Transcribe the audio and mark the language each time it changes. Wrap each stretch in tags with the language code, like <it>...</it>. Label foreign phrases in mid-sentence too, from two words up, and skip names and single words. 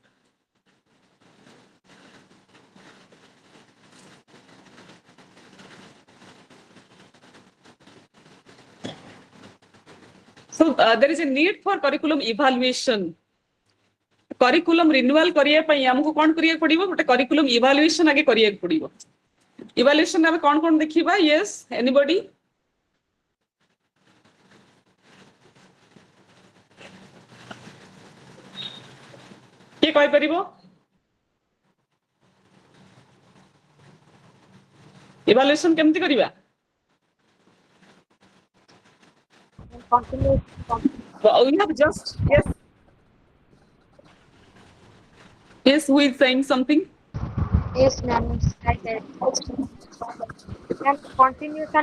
<en>So there is a need for curriculum evaluation. Curriculum renewal</en> <or>କରିବା ପାଇଁ ଆମକୁ କଣ କରିବା ପଡ଼ିବ ଗୋଟେ</or> <en>curriculum evaluation</en> <or>ଆଗେ କରିବା ପଡ଼ିବ. Evaluation ମେ କଣ ଦେଖିବା?</or> <en>Yes, anybody?</en> <or>କିଏ କହି ପାରିବ? Evaluation କେମିତି କରିବା?</or> <en>Continue. We have just yes. Yes, who is saying something? Yes, ma'am. I said. Ma'am, continuous and</en>